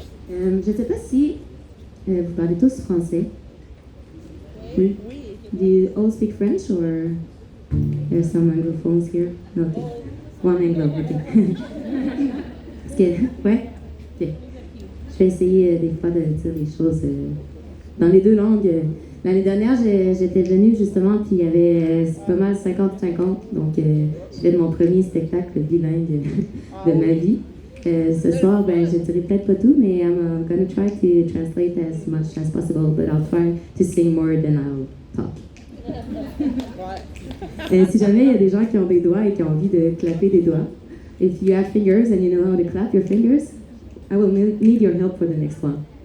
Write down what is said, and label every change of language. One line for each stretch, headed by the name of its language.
French: Je ne sais pas si vous parlez tous français. Oui.
English: Do you all speak French or there are some anglophones here? No, okay. One anglo, okay.
French: Parce que, ouais, ok. Je vais essayer des fois de dire les choses dans les deux langues L'année dernière, j'étais venue justement, puis il y avait c'est pas mal 50-50. Donc, j'ai fait mon premier spectacle bilingue de ma vie. Ce soir, ben, je ne dirai peut-être pas tout, mais
English: I'm gonna try to translate as much as possible, but I'll try to sing more than I'll talk.
French: Si jamais il y a des gens qui ont des doigts et qui ont envie de clapper des doigts,
English: if you have fingers and you know how to clap your fingers, I will need your help for the next one.